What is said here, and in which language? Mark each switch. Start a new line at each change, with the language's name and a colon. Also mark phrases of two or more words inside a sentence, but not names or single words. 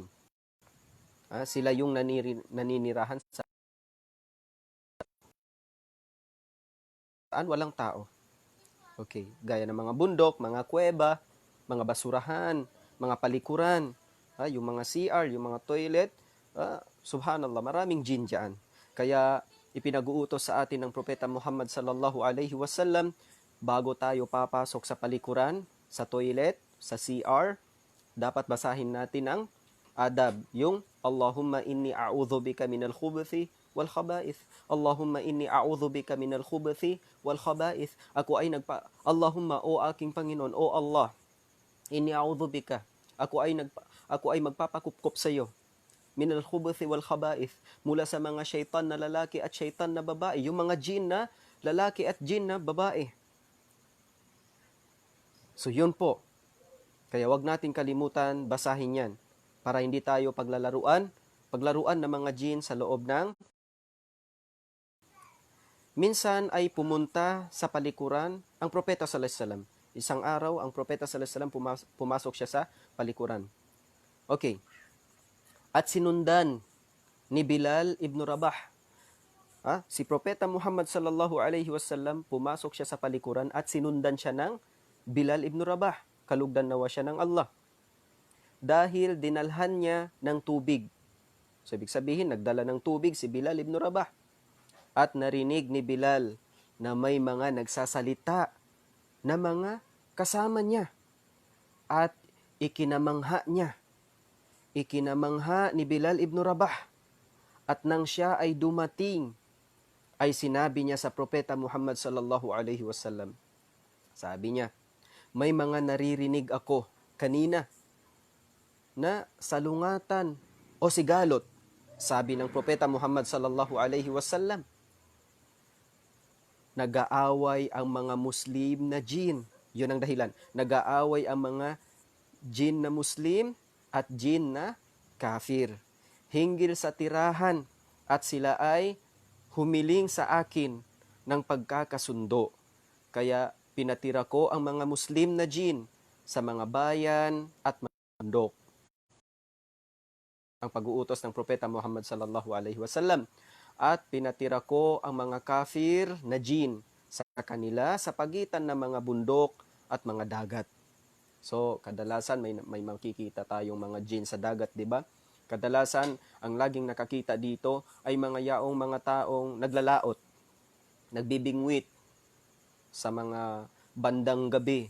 Filipino: Sila yung naninirahan sa walang tao. Okay, gaya ng mga bundok, mga kuweba, mga basurahan, mga palikuran, yung mga CR, yung mga toilet, subhanallah, maraming jin dyan. Kaya ipinag-uutos sa atin ng propeta Muhammad
Arabic: صلى الله عليه وسلم,
Filipino: bago tayo papasok sa palikuran, sa toilet, sa CR, dapat basahin natin ang adab, yung
Arabic: اللهم إني أعوذ بك من الخبث والخبائث. اللهم إني أعوذ بك من الخبث والخبائث.
Filipino: Allahumma, o aking Panginoon, o Allah,
Arabic: إني أعوذ بك.
Filipino: Ako ay magpapakupkop sa iyo.
Arabic: من الخبث والخبائث,
Filipino: mula sa mga syaitan na lalaki at syaitan na babae, yung mga jin na lalaki at jin na babae. So yun po. Kaya wag natin kalimutan basahin yan para hindi tayo paglaruan ng mga jin sa loob ng minsan ay pumunta sa palikuran ang propeta
Arabic: صلى الله عليه وسلم.
Filipino: Isang araw, ang propeta
Arabic: صلى الله عليه وسلم
Filipino: pumasok siya sa palikuran. Okay. At sinundan ni Bilal ibn Rabah. Si Propeta Muhammad
Arabic: صلى الله عليه وسلم
Filipino: pumasok siya sa palikuran at sinundan siya ng Bilal ibn Rabah. Kalugdan nawa siya ng Allah. Dahil dinalhan niya ng tubig. So, ibig sabihin, nagdala ng tubig si Bilal ibn Rabah. At narinig ni Bilal na may mga nagsasalita na mga kasama niya. At ikinamangha niya. Ikinamangha ni Bilal ibn Rabah. At nang siya ay dumating, ay sinabi niya sa Propeta Muhammad
Arabic: صلى الله عليه وسلم.
Filipino: Sabi niya, may mga naririnig ako kanina na salungatan o sigalot. Sabi ng Propeta Muhammad
Arabic: صلى الله عليه وسلم,
Filipino: nag-aaway ang mga Muslim na jin. Yun ang dahilan. Nag-aaway ang mga jin na Muslim at jin na kafir. Hinggil sa tirahan at sila ay humiling sa akin ng pagkakasundo. Kaya pinatira ko ang mga Muslim na jin sa mga bayan at mga bundok. Ang pag-uutos ng Propeta Muhammad
Arabic: صلى الله عليه وسلم.
Filipino: At pinatira ko ang mga kafir na jin sa kanila sa pagitan ng mga bundok at mga dagat. So, kadalasan may makikita tayong mga jin sa dagat, di ba? Kadalasan, ang laging nakakita dito ay mga mga taong naglalaot, nagbibingwit sa mga bandang gabi.